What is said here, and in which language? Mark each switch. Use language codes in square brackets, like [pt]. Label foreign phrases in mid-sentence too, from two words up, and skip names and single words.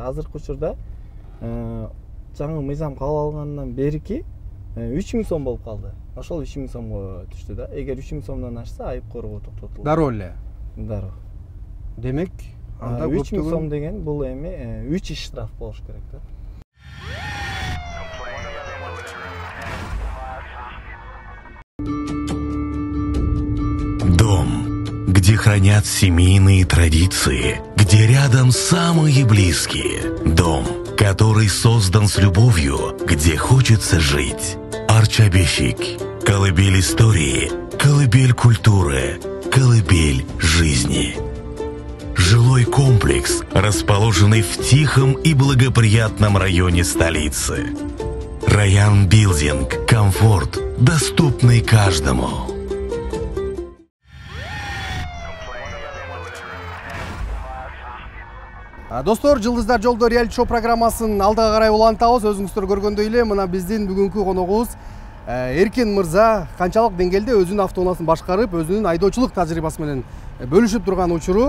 [ky] Азыркы учурда жаңы мыйзам кабыл алгандан берки 3.000 сом болуп калды. Ошол 3.000 сомго түштү да. Эгер 3.000 сомдон ашса айып коргоо токтотулат. Дароо эле. Дароо. Демек, анда 3.000 сом деген бул эми 3 иш штраф болуш керек да. [ru] Дом, где хранят семейные традиции, где рядом самые близкие. Дом, который создан с любовью, где хочется жить. Арчабешик. Колыбель истории, колыбель культуры, колыбель жизни. Жилой комплекс, расположенный в тихом и благоприятном районе столицы. Раян Билдинг. Комфорт, доступный каждому. [ky] Достор, Жылдыздар жолдо реалити шоу программасын алдыга карай улантабыз. Өзүңүздөр көргөндөй эле мына биздин бүгүнкү коногубуз Эркин мырза канчалык деңгээлде өзүнүн автоунаасын башкарып, өзүнүн айдоочулук тажрыйбасы менен бөлүшүп турган учуру.